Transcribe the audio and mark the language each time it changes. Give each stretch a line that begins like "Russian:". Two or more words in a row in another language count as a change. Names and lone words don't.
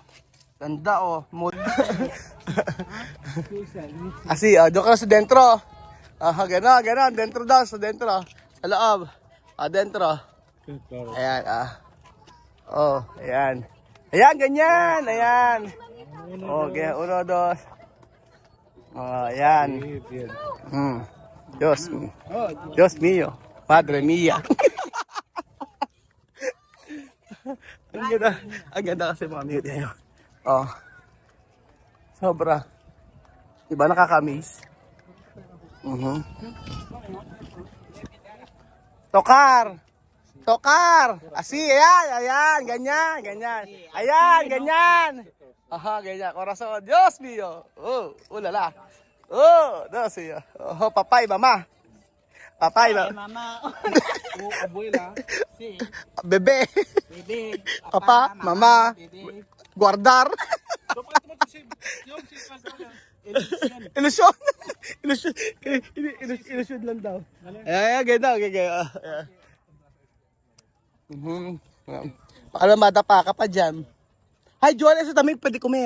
Filipino: Ganda, oh. Asi, doon ka na sa dentro. Aha, gano'n. Dentro daw, sa dentro. Sa loob. Dentro. Ayan, Oh, ayan. Ayan, ganyan. Ayan. Okay, 1, 2. Ayan.
Spanish: Dios mío. Padre mía.
Filipino: Ang ganda kasi mga mute yan. Oh. Sobra. Diba nakakamiss?
Spanish: Tokar.
Filipino: Asi, ayan, ganyan. Ayan, ganyan. Aha, ganyan. Corazon.
Spanish: Dios mío. Ulala. Dios mío. Papay, mama. Mamá. Abuela. Sí. Bebe. Bebé. Papa, mama. Bebé. Guardar.
Filipino: Ilusyon. Ilusyon lang daw. Ayan, ganda. Ayan. Para madapa ka pa dyan. Hi, Joanna, sa dami pwede comer.